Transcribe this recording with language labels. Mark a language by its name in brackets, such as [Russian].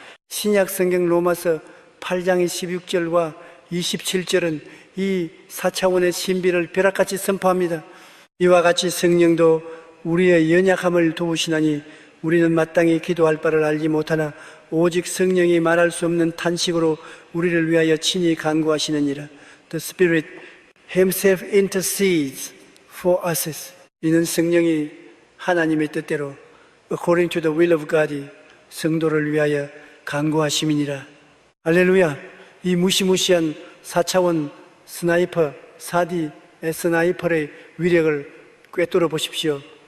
[Korean] 신약 성경 로마서 8장 16절과 27절은 이 4차원의 신비를 벼락같이 선포합니다. 이와 같이 성령도 우리의 연약함을 도우시나니 우리는 마땅히 기도할 바를 알지 못하나 오직 성령이 말할 수 없는 탄식으로 우리를 위하여 친히 간구하시느니라. [English] The Spirit Himself intercedes for us. [Korean] 이는 성령이 하나님의 뜻대로 [English] according to the will of God [Korean] 성도를 위하여 간구하심이니라. 할렐루야. 이 무시무시한 4차원 스나이퍼 4D 스나이퍼의 위력을 꿰뚫어 보십시오.